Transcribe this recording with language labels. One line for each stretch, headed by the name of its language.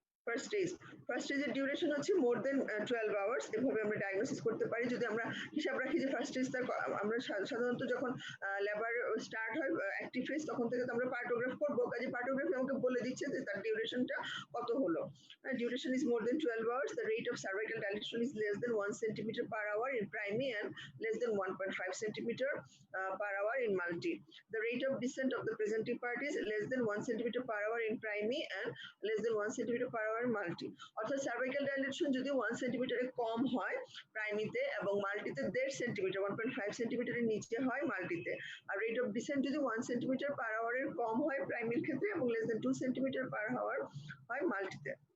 English: First স্টেজের duration হচ্ছে more than 12 hours.
Bangla: এভাবে আমরা ডায়াগনোসিস করতে পারি যদি আমরা হিসাব রাখি যে ফার্স্ট স্টেজ আমরা সাধারণত যখন লেবার স্টার্ট হয় অ্যাক্টিভ ফেজ তখন থেকে তো আমরা পার্টোগ্রাফ করবো, কাজে পার্টোগ্রাফি আমাকে বলে দিচ্ছে যে তার ডিউরেশনটা কত হলো।
English: Duration is more than 12 hours. The rate of cervical dilation is less than 1 centimeter per hour in primary and less than 1.5 centimeter per hour in multi. The rate of descent of the presenting part is less than 1 centimeter per hour in primary and less than 1 centimeter per hour in multi.
Bangla: অর্থাৎ cervical dilation যদি 1 সেন্টিমিটারে কম হয় প্রাইমিতে এবং মাল্টিতে 1.5 centimetre 1.5 সেন্টিমিটারের নিচে হয় মাল্টিতে, আর rate of dissent যদি 1 centimetre পার আওয়ারের কম হয় প্রাইমির ক্ষেত্রে এবং less than 2 centimetre per hour হয় মাল্টিতে।